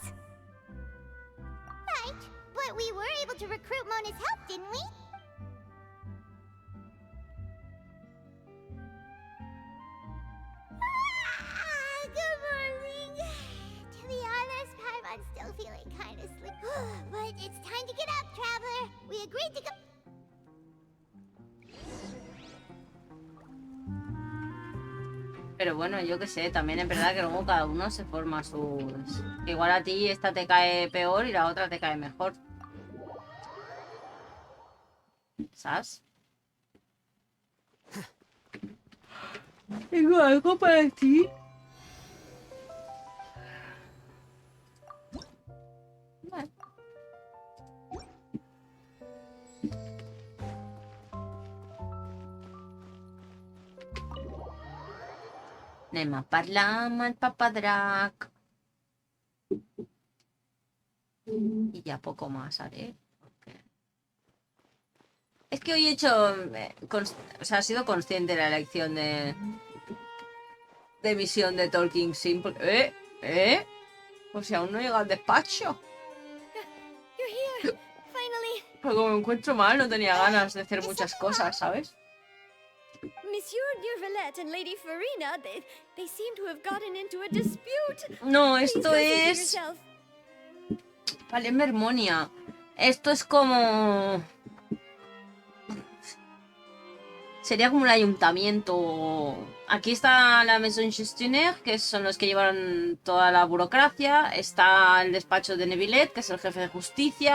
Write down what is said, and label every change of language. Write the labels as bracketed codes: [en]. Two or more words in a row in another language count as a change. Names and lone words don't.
[en] Right, but we were able to recruit Mona's help, didn't we? Good morning. To be honest, I'm still feeling kind of sleepy. But it's time to get up, traveler. We agreed to go... [es] Pero bueno, yo qué sé, también es verdad que luego cada uno se forma sus... Que igual a ti esta te cae peor y la otra te cae mejor. ¿Sabes? Tengo algo para ti. Vale. [ca] Anem a parlar amb el papadrac. [es] Y ya poco más haré. Es que hoy he hecho... o sea, ha sido consciente la elección de misión de Talking Sim. Pues si aún no llega al despacho. Porque como me encuentro mal, no tenía ganas de hacer muchas cosas, ¿sabes? [en] Monsieur Durvalette and Lady Farina, they seem to have gotten into a dispute. [es] No, esto [en] Please go see for [es] es... [en] yourself. [es] Vale, Hermonia. Esto es como... Sería como un ayuntamiento. Aquí está la Maison Gestionnaire, que son los que llevan toda la burocracia. Está el despacho de Nevillet, que es el jefe de justicia.